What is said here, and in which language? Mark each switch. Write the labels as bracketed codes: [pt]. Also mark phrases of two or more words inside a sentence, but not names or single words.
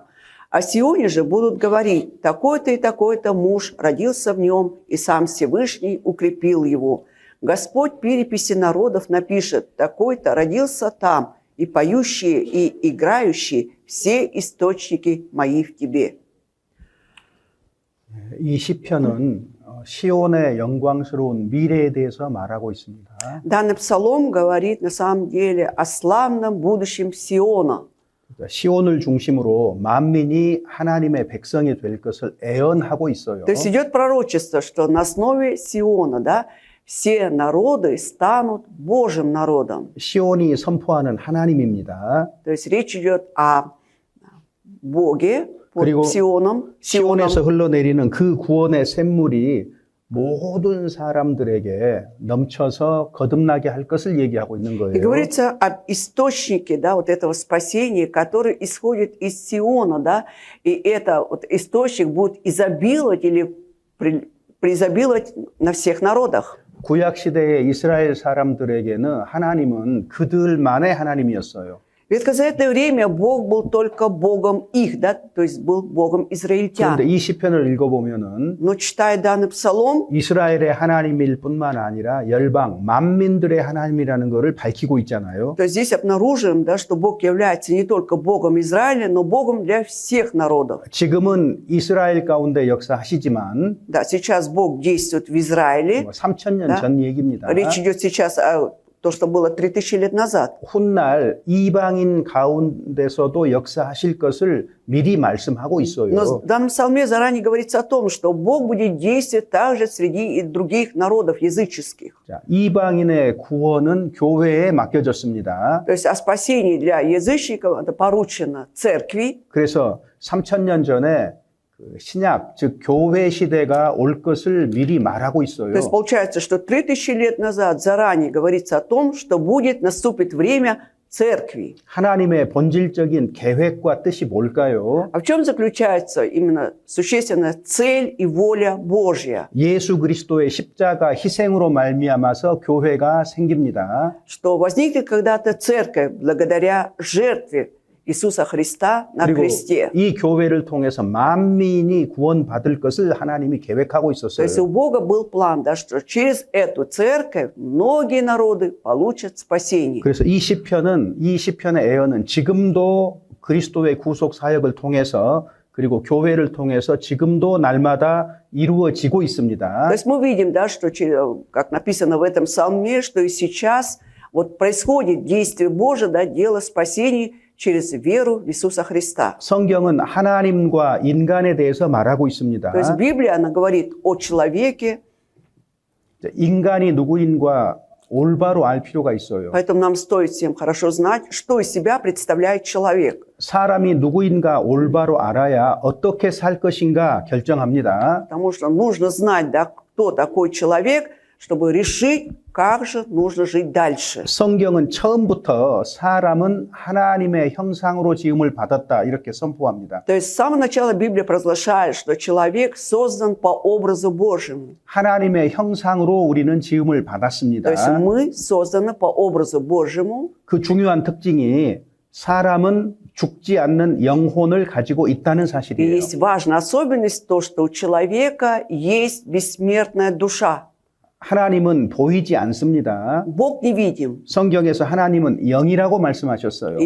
[ru] О Сионе же будут говорить, такой-то и такой-то муж родился в нем, и сам Всевышний укрепил его. Господь переписи народов напишет, такой-то родился там, и поющие, и играющие, все источники мои в тебе. [ko] 이 시편은 시온의 영광스러운 미래에 대해서 말하고 있습니다. [ru] Данный псалом говорит на самом деле о славном будущем Сиона. [ko] 시온을 중심으로 만민이 하나님의 백성이 될 것을 애언하고 있어요. [ru] То есть идет пророчество, что на основе Сиона, да, все народы станут Божьим народом. [ko] 시온이 선포하는 하나님입니다. [ru] То есть речь идет о Боге [ko] 그리고 [ru] под Сионом. [ko] 시온에서 흘러내리는 그 구원의 샘물이 모든 사람들에게 넘쳐서 거듭나게 할 것을 얘기하고 있는 [ru] И [ko] 거예요. [ru] говорится об источнике, да, вот этого спасения, который исходит из Сиона, да, и это вот источник будет изобиловать или преизобиловать на всех народах. [ko] 구약 시대의 이스라엘 사람들에게는 하나님은 그들만의 하나님이었어요. [ru] В ветхозаветное время Бог был только Богом их, да, то есть был Богом израильтян. [ko] 그런데 이 시편을 읽어보면은 [ru] Но читая данный псалом, [ko] 이스라엘의 하나님일 뿐만 아니라 열방, 만민들의 하나님이라는 것을 밝히고 있잖아요. [ru] то есть здесь обнаружим, да, что Бог является не только Богом Израиля, но Богом для всех народов. [ko] 지금은 이스라엘 가운데 역사하시지만 [ru] Да, сейчас Бог действует в Израиле. [ko] 3000년 [ru] Да. [ko] 전 얘기입니다. [ru] Речь идет сейчас о том, что было 3000 лет назад. [ko] 훗날 이방인 가운데서도 역사하실 것을 미리 말씀하고 있어요. [ru] Но в данном псалме заранее говорится о том, что Бог будет действовать также среди и других народов языческих. [ko] 자, 이방인의 구원은 교회에 맡겨졌습니다. [ru] То есть о спасении для язычников это поручено церкви. [ko] 그래서 3000년 전에 신약, 즉 교회 시대가 올 것을 미리 말하고 있어요. [ru] То есть получается, что 3000 лет назад заранее говорится о том, что наступит время церкви. [ko] 하나님의 본질적인 계획과 뜻이 뭘까요? [ru] А в чем заключается именно существенная цель и воля Божья? [ko] 예수 그리스도의 십자가 희생으로 말미암아서 교회가 생깁니다. [ru] Что возникнет когда-то церковь благодаря жертве Иисуса Христа на [ko] 그리고 [ru] кресте. [ko] 이 교회를 통해서 만민이 구원받을 것을 하나님이 계획하고 [ru] То [ko] 있었어요. [ru] есть у Бога был план, да, что через эту церковь многие народы получат спасение. [ko] 그래서 이 시편의 애언은 지금도 그리스도의 구속 사역을 통해서 그리고 교회를 통해서 지금도 날마다 이루어지고 [ru] То [ko] 있습니다. [ru] есть мы видим, да, что, как написано в этом псалме, что и сейчас вот происходит действие Божие, да, дело спасения через веру в Иисуса Христа. [ko] 성경은 하나님과 인간에 대해서 말하고 있습니다. [ru] То есть Библия, она говорит о человеке, [ko] 인간이 누구인가 올바로 알 필요가 있어요. [ru] поэтому нам стоит всем хорошо знать, что из себя представляет человек. [ko] 사람이 누구인가 올바로 알아야 어떻게 살 것인가 결정합니다. [ru] Потому что нужно знать, да, кто такой человек, чтобы решить, как же нужно жить дальше. [ko] 성경은 처음부터 사람은 하나님의 형상으로 지음을 받았다 이렇게 선포합니다. [ru] То есть с самого начала Библия провозглашает, что человек создан по образу Божьему. [ko] 하나님의 형상으로 우리는 지음을 받았습니다. [ru] То есть мы созданы по образу Божьему. [ko] 그 중요한 특징이 사람은 죽지 않는 영혼을 가지고 있다는 [ru] И [ko] 사실이에요. [ru] есть важная особенность то, что у человека есть бессмертная душа. [ko] 하나님은 보이지 않습니다. [ru] Бог невидим. [ko] 성경에서 하나님은 영이라고 말씀하셨어요.